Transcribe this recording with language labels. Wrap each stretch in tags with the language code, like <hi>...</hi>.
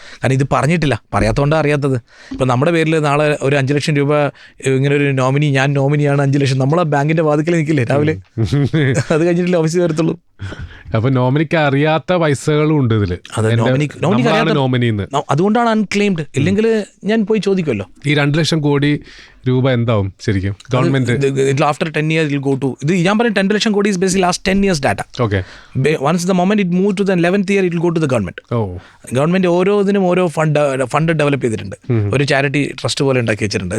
<ml>കാരണം ഇത് പറഞ്ഞിട്ടില്ല, പറയാത്തതുകൊണ്ടാണ് അറിയാത്തത്. ഇപ്പം നമ്മുടെ പേരിൽ നാളെ ഒരു 5 ലക്ഷം രൂപ ഇങ്ങനെ ഒരു നോമിനി, ഞാൻ നോമിനിയാണ് 5 ലക്ഷം, നമ്മളെ ബാങ്കിൻ്റെ വാതിക്കൽ നിൽക്കില്ലേ രാവിലെ? അത് കഴിഞ്ഞിട്ടില്ല ഓഫീസിൽ വരത്തുള്ളൂ. അപ്പൊ നോമിനിക്ക് അറിയാത്ത പൈസകളും ഉണ്ട് ഇതില്. നോമിനിന്ന് അതുകൊണ്ടാണ് അൺക്ലെയിംഡ്. ഇല്ലെങ്കിൽ ഞാൻ പോയി ചോദിക്കുമല്ലോ. ഈ 2 ലക്ഷം കോടി രൂപ എന്താവും ശരിക്കും government</ml> <en>after 10 years it will go to</en> <ml>ഇത് ഞാൻ പറഞ്ഞ 10 lakh crore</ml> <en>is basically last 10 years data. Okay. Once the moment it moved to the 11th year it will go to the government.</en> <ml>Government ഓരോന്നിനും ഓരോ ഫണ്ട് ഡെവലപ്പ് ചെയ്തിട്ടുണ്ട്. ഒരു charity trust പോലെ ഉണ്ടാക്കി വെച്ചിട്ടുണ്ട്.</ml>